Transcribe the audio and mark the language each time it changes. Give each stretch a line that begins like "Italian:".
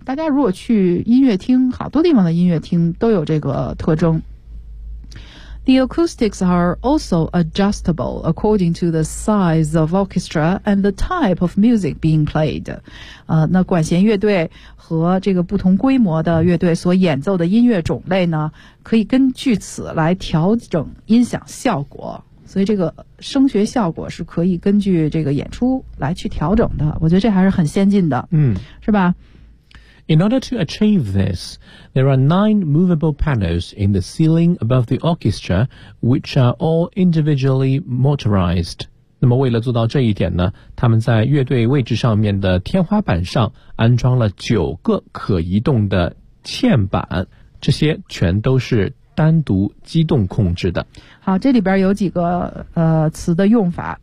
Chinese: 大家如果去音乐厅，好多地方的音乐厅都有这个特征。
English: The acoustics are also adjustable according to the size of orchestra and the type of music being played.
Chinese: 那管弦乐队和这个不同规模的乐队所演奏的音乐种类呢，可以根据此来调整音响效果。所以这个声学效果是可以根据这个演出来去调整的。我觉得这还是很先进的，嗯，是吧？
English: In order to achieve this, there are 9 movable panels in the ceiling above the orchestra, which are all individually motorized.
Chinese: 那么为了做到这一点呢，他们在乐队位置上面的天花板上安装了9个可移动的嵌板，这些全都是单独机动控制的。好，这里边有几个词的用法。